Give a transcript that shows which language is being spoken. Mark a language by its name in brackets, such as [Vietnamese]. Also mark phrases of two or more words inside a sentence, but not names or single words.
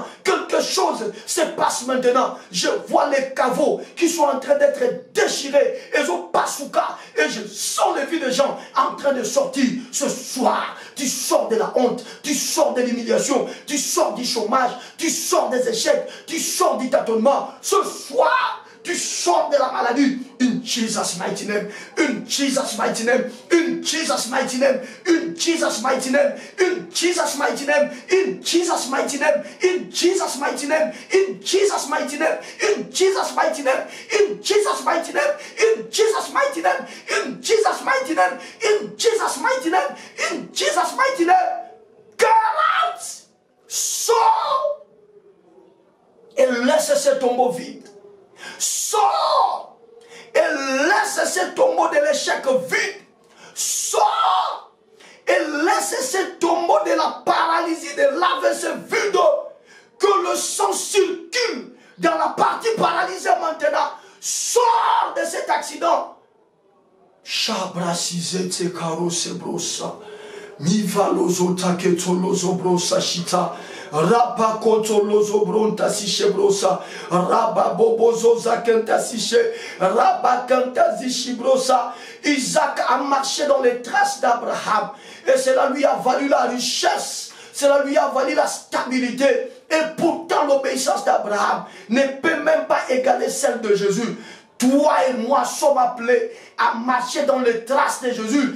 [French] Quelque chose se passe maintenant. Je vois les caveaux qui sont en train d'être déchirés. Ils ont pas souka. Et je sens les vies des gens en train de sortir. Ce soir, tu sors de la honte. Tu sors de l'humiliation. Tu sors du chômage. Tu sors des échecs. Tu sors du tâtonnement. Ce soir, tu sors de la maladie. [English] In Jesus' mighty name. In Jesus' mighty name. In Jesus' mighty name. In Jesus' mighty name. In Jesus' mighty name. In Jesus' mighty name. In Jesus' mighty name. In Jesus' mighty name. In Jesus' mighty name. In Jesus' mighty name. In Jesus' mighty name. In Jesus' mighty name. In Jesus' mighty name. In Jesus' mighty name. Get out. [French] Sors. Et laisse ce tombeau vide. Sors et laisse ce tombeau de l'échec vide. Sors et laisse ce tombeau de la paralysie, de l'AVC vide. Que le sang circule dans la partie paralysée maintenant. Sors de cet accident. Shabrasizete karose brosa. Mivalozo taketolozo brosa shita. Rabba kotolozo bronta siche brosa. Rabba bobozo zakenta siche. Rabba kanta zishi brosa. Isaac a marché dans les traces d'Abraham. Et cela lui a valu la richesse. Cela lui a valu la stabilité. Et pourtant l'obéissance d'Abraham ne peut même pas égaler celle de Jésus. Toi et moi sommes appelés à marcher dans les traces de Jésus.